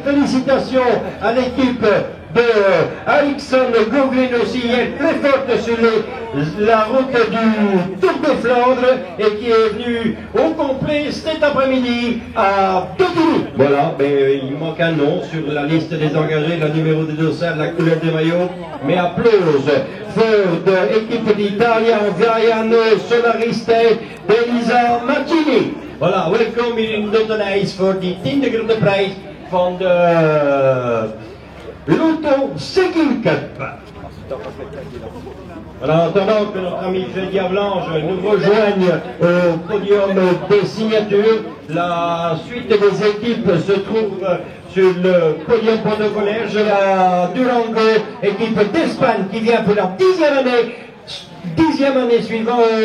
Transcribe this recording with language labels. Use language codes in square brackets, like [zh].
[fr] Félicitations à l'équipe de Alexandre Gauguin aussi, elle est très forte sur la route du Tour de Flandre et qui est venue au complet cet après-midi à Tottigny. Voilà, mais il manque un nom sur la liste des engagés, le numéro des dossards, la couleur des maillots, mais applause pour l'équipe d'Italia, Gaiano Solariste d'Elisa Martini. [nl] Voilà, welcome in Dottenijs voor die 10e grote prijs van de Lotto Cycling Cup. [fr] Alors, en attendant que notre ami Freddy Avlange nous rejoigne au podium des signatures, la suite des équipes se trouve sur le podium protocolaire. Je la Durango, équipe d'Espagne qui vient pour la 10e année suivante.